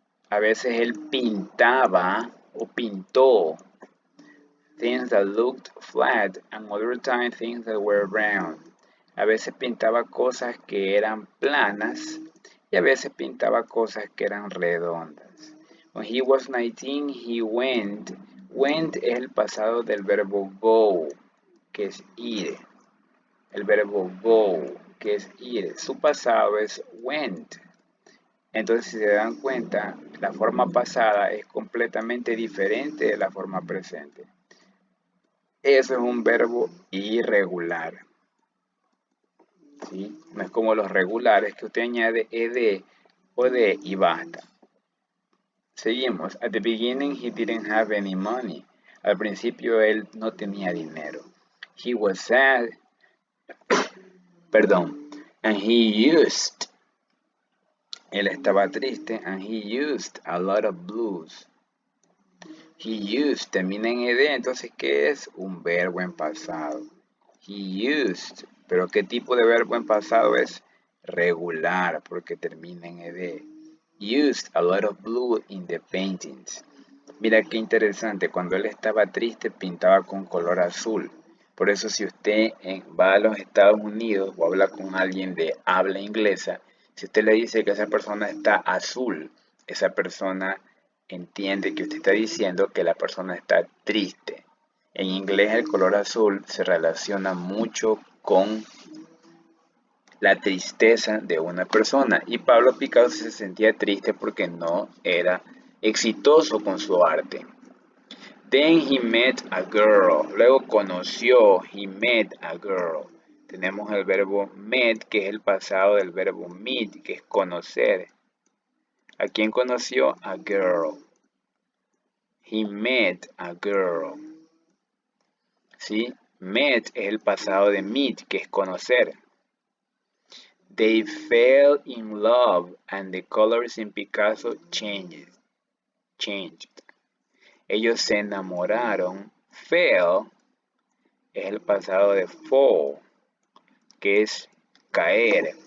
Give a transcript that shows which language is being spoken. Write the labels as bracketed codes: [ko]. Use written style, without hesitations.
[es] A veces él pintaba o pintó [en] things that looked flat and other times things that were round. [es] A veces pintaba cosas que eran planas y a veces pintaba cosas que eran redondas. [en] When he was 19, he went. [es] Went es el pasado del verbo go, que es ir. El verbo go, que es ir. Su pasado es went. Entonces, si se dan cuenta, la forma pasada es completamente diferente de la forma presente. Eso es un verbo irregular. ¿Sí? No es como los regulares que usted añade ed o de y basta. Seguimos. [en] At the beginning he didn't have any money. [es] Al principio él no tenía dinero. [en] He was sad. Perdón. And he used. [es] Él estaba triste. [en] And he used a lot of blues. He used [es] termina en ed. Entonces, ¿qué es? Un verbo en pasado. [en] He used. [es] Pero ¿qué tipo de verbo en pasado es? Regular, porque termina en ed. [en] Used a lot of blue in the paintings. [es] Mira qué interesante, cuando él estaba triste pintaba con color azul. Por eso si usted va a los Estados Unidos o habla con alguien de habla inglesa, si usted le dice que esa persona está azul, esa persona entiende que usted está diciendo que la persona está triste. En inglés el color azul se relaciona mucho con la tristeza de una persona. Y Pablo Picasso se sentía triste porque no era exitoso con su arte. [en] Then he met a girl. [es] Luego conoció, [en] he met a girl. [es] Tenemos el verbo met, que es el pasado del verbo meet, que es conocer. ¿A quién conoció? [en] A girl. He met a girl. [es] ¿Sí? Met es el pasado de meet, que es conocer. [en] They fell in love and the colors in Picasso changed. [es] Ellos se enamoraron. Fell es el pasado de fall, que es caer.